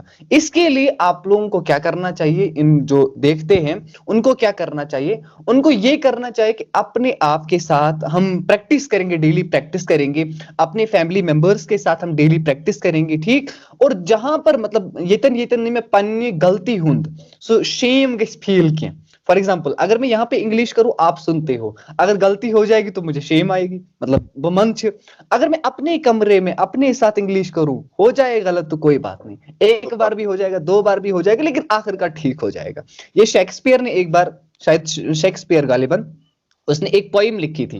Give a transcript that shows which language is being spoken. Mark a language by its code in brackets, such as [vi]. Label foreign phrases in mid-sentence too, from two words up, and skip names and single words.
[hi] इसके लिए आप लोगों को क्या करना चाहिए, इन जो देखते हैं उनको क्या करना चाहिए, उनको ये करना चाहिए कि अपने आप के साथ हम प्रैक्टिस करेंगे, [en] daily practice [hi] करेंगे, अपने [en] family members [hi] के साथ हम [en] daily practice [hi] करेंगे, ठीक। और जहां पर मतलब [ks] येतन में पन्नी गलती हुंद सो शेम गस फील किया। [en] for example [hi] अगर मैं यहाँ पे इंग्लिश करूं, आप सुनते हो, अगर गलती हो जाएगी तो मुझे शेम आएगी, मतलब वो [ks] मन छे। [hi] अगर मैं अपने कमरे में अपने साथ इंग्लिश करूं, हो जाए गलत तो कोई बात नहीं, एक बार भी हो जाएगा, दो बार भी हो जाएगा, लेकिन आखिरकार ठीक हो जाएगा। ये शेक्सपियर ने एक बार, शायद शेक्सपियर गालिबन, उसने एक पोइम लिखी थी।